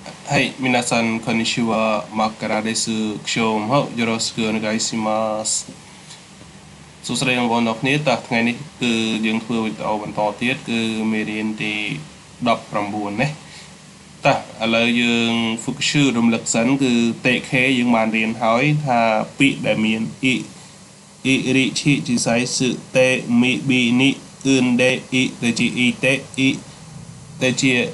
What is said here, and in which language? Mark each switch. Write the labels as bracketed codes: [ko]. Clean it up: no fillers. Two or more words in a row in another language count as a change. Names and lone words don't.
[ja] はい、皆さん、こんにちは。マッカラです。今日もよろしくお願いします。 [km] សួស្តីបងប្អូនទាំងគ្នាតើថ្ងៃនេះគឺយើងធ្វើវីដេអូបន្តទៀតគឺមេរៀនទី19ណាតើឥឡូវយើង focus រំលឹកសិនគឺ TK យើងបានរៀនហើយថាពាក្យដែលមាន អ៊ីរិឈីជីសៃសឹតេមីប៊ីនីអ៊ឺនដេអ៊ីទៅជាអ៊ីតេអ៊ីទៅជា